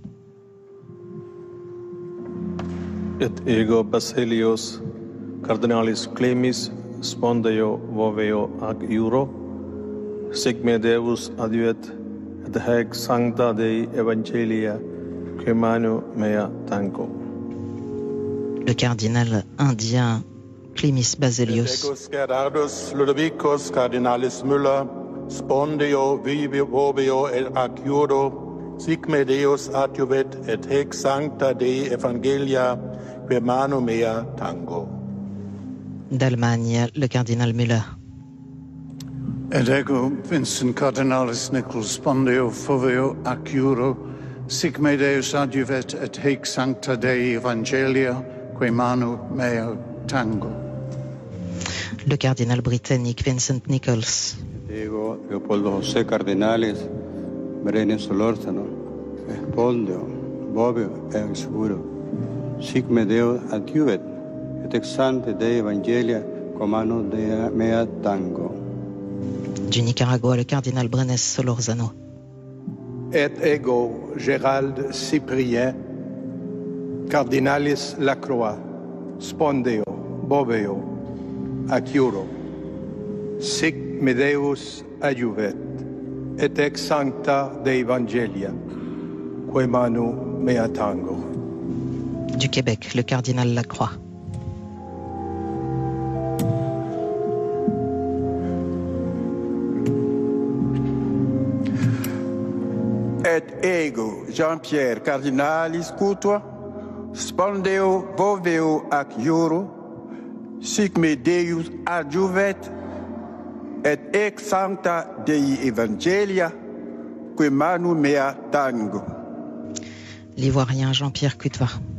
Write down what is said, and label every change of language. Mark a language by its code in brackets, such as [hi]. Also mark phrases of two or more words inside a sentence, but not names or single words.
[la] Et ego Basilius cardinalis Clemis spondeo voveo ac iuro, sic me Deus adiuvet et hec sancta Dei Evangelia quae manu mea tango. [fr] Le cardinal indien Clemis Baselius. [la] Et ego Gerardus Ludovicus cardinalis Müller spondeo voveo ac iuro, sic me Deus adjuvet et hec sancta Dei Evangelia quae manu mea tango. [fr] D'Allemagne, le cardinal Müller. [la] Et ego Vincent cardinalis Nichols spondeo voveo ac iuro, sic me Deus adjuvet et hec sancta Dei Evangelia quae manu mea tango. [fr] Le cardinal britannique Vincent Nichols. [la] Ego Leopoldo José cardinalis Brenes Solórzano spondeo voveo ex iuro, sic me Deus adjuvet et ex sancta Dei Evangelia quae manu mea tango. [fr] Du Nicaragua, le cardinal Brenes Solórzano. [la] Et ego Gérald Cyprien cardinalis Lacroix spondeo voveo ac iuro, sic me Deus adjuvet et ex sancta Dei Evangelia quae manu mea tango. [fr] Du Québec, le cardinal Lacroix. [la] Et ego Jean-Pierre cardinalis Coutois spondeo voveo ac iuro, sic me Deus adjuvet et ex sancta Dei Evangelia quae manu mea tango. [fr] L'Ivoirien Jean-Pierre Coutois.